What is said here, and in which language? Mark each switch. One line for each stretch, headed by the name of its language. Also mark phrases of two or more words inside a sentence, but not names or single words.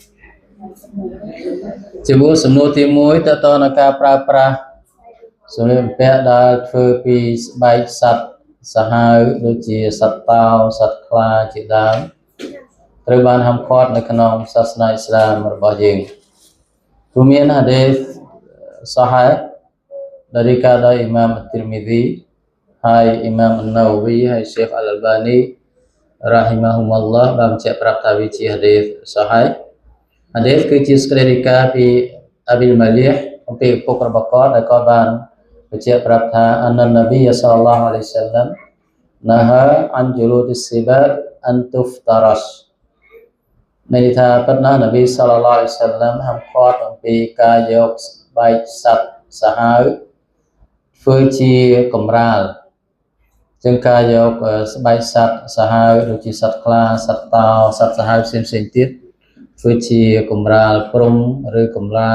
Khmer: ជាមួយសំណួរទី1តើតើនឹងការប្រើប្រាស់សម្លៀកបំពាក់ដែលធ្វើពីស្បែកសត្វសាហាវដូចជាសត្វតោសត្វខ្លាជាដើមត្រូវបានហាមឃាត់នៅក្នុងសាសនាអ៊ីស្លាមរបស់យើងព្រោះមានហាឌីស صحيح
Indonesian: dari kata Imam At-Tirmidzi
Khmer: ហើយ Imam An-Nawawi ហើយ Sheikh Al-Albani rahimahumullah បានបញ្ជាក់ប្រាប់ថាវាជាហាឌីស صحيح ហាឌីសគឺជាសេចក្តីរាយការណ៍ពី Abil Malih អំពីឪពុករបស់គាត់ដែលគាត់បានបញ្ជាក់ប្រាប់ថា
Arabic: أن النبي صلى الله عليه وسلم نهى عن جلود السباع أن تفترش
Khmer: មានន័យថាប៉ុន្តែនប៊ីសល្លឡោះអាឡៃសាឡាមហាមឃាត់អំពីការយកស្បែកស ត្វសាហាវធ្វើជាកម្រាលចឹងការយកស្បែកសត្វសាហាវដូចជាសត្វខ្លាសត្វតោសត្វសាហាវផ្សេងទៀតធ្វើជាកម្រាលព្រំឬកម្រា